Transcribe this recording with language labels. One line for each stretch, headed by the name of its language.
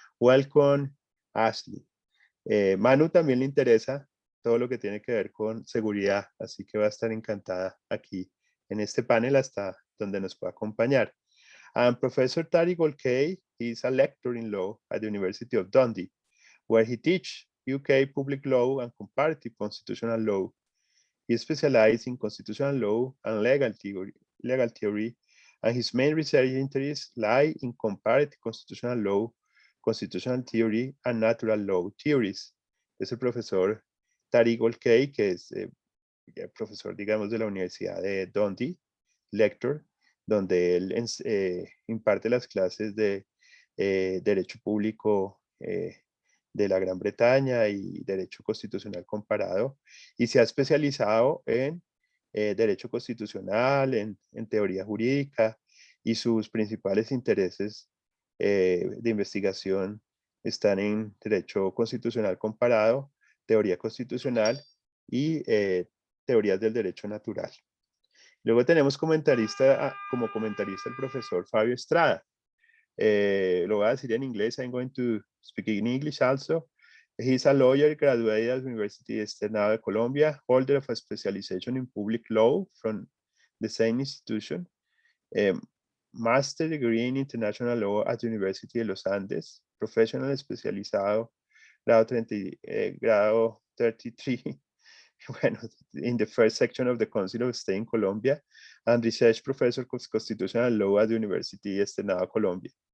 Spanish: Welcome, Ashley. Manu también le interesa todo lo que tiene que ver con seguridad, así que va a estar encantada aquí en este panel hasta donde nos pueda acompañar.
English: Professor Tariq Olkey is a lecturer in law at the University of Dundee, where he teaches UK public law and comparative constitutional law. He specializes in constitutional law and legal theory, and his main research interests lie in comparative constitutional law, constitutional theory, and natural law theories.
Spanish: Es el profesor Tariq Olkey, que es profesor, digamos, de la Universidad de Dundee, lector, donde él imparte las clases de Derecho Público de la Gran Bretaña y Derecho Constitucional Comparado, y se ha especializado en Derecho Constitucional, en teoría jurídica, y sus principales intereses de investigación están en Derecho Constitucional Comparado, Teoría Constitucional y Teorías del Derecho Natural. Luego tenemos como comentarista el profesor Fabio Estrada. Lo voy a decir en inglés.
English: I'm going to speak in English also. He's a lawyer graduated at the University of Colombia, holder of a specialization in public law from the same institution, master degree in international law at the University de los Andes, professional
Spanish: especializado, grado 33, bueno,
English: in the first section of the Council of State in Colombia, and research professor of constitutional law at the University of Colombia.